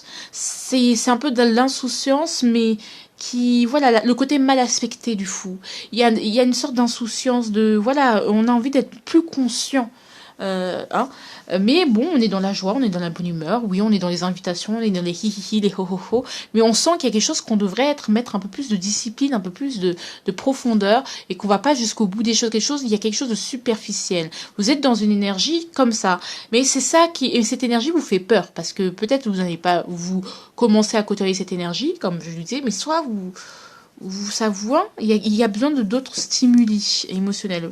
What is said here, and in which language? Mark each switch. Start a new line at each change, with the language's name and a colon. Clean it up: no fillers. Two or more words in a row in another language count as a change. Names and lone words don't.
French: C'est un peu de l'insouciance, mais qui, voilà, le côté mal aspecté du fou. Il y a une sorte d'insouciance de, voilà, on a envie d'être plus conscient. Hein. Mais bon, on est dans la joie, on est dans la bonne humeur, oui, on est dans les invitations, on est dans les hi-hi-hi, les ho-ho-ho, mais on sent qu'il y a quelque chose qu'on devrait mettre un peu plus de discipline, un peu plus de profondeur, et qu'on va pas jusqu'au bout des choses, il y a quelque chose de superficiel. Vous êtes dans une énergie comme ça, mais c'est ça et cette énergie vous fait peur, parce que peut-être vous n'allez pas, vous commencez à côtoyer cette énergie, comme je le disais, mais soit ça vous, hein, il y a besoin de d'autres stimuli émotionnels.